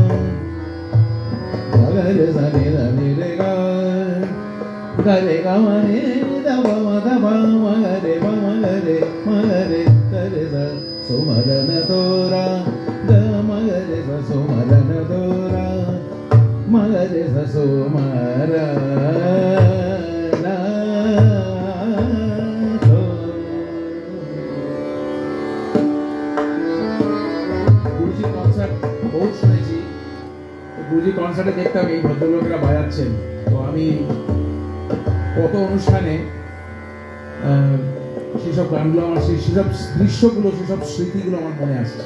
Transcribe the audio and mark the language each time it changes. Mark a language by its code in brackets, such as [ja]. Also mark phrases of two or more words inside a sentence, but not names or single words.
[bn] ga re sani da ni re ga ma ni da ba ma ga re ma ga re sa so ma da na tora da ma ga re sa so ma da na tora ma ga re sa so ma ra গুরুজি কনসার্টে দেখতাম এই ভদ্রলোকেরা বাজাচ্ছেন, তো আমি কত অনুষ্ঠানে সেসব গানগুলো আমার সেসব দৃশ্যগুলো সেসব স্মৃতিগুলো আমার মনে আসছে।